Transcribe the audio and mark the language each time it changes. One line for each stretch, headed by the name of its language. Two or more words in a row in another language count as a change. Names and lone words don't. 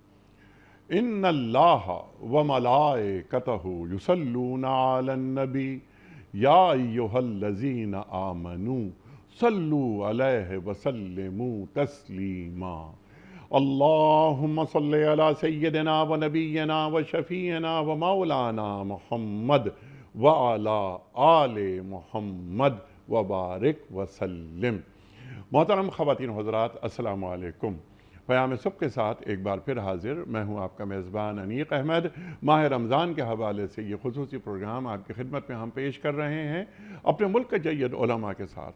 Arabic: ان اللہ وملائکتہ یصلون علی النبی یا ایہا الذین آمنوا صلوا علیہ وسلموا تسلیما اللہم صلی علی سیدنا و نبینا و شفیعنا و مولانا محمد وعلی آل محمد وبارک وسلم۔
Urdu: محترم خواتین و حضرات،
Arabic: السلام علیکم۔
Urdu: پیام صبح کے ساتھ ایک بار پھر حاضر میں ہوں آپ کا میزبان انیق احمد۔ ماہ رمضان کے حوالے سے یہ خصوصی پروگرام آپ کی خدمت میں ہم پیش کر رہے ہیں اپنے ملک کے جید علماء کے ساتھ۔